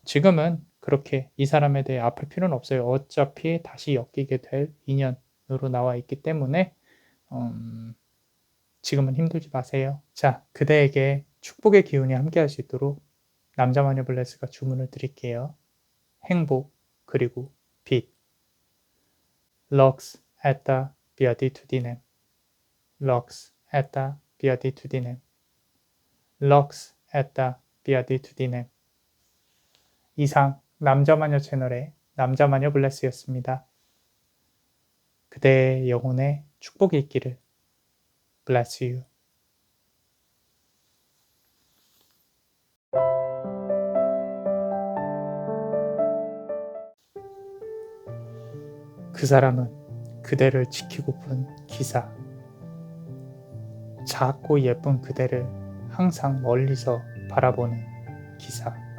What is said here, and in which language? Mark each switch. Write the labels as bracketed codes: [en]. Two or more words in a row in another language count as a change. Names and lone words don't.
[ko] 지금은 그렇게 이 사람에 대해 아플 필요는 없어요. 어차피 다시 엮이게 될 인연으로 나와 있기 때문에 지금은 힘들지 마세요. 자, 그대에게 축복의 기운이 함께 할 수 있도록 남자마녀 블레스가 주문을 드릴게요. 행복 그리고 빛. [la] Lux et beatitudinem. Lux et beatitudinem. Lux et beatitudinem. [ko] 이상 남자마녀 채널의 남자마녀 블레스였습니다. 그대의 영혼에 축복이 있기를. [en] Bless you. [ko] 그 사람은 그대를 지키고픈 기사. 작고 예쁜 그대를 항상 멀리서 바라보는 기사.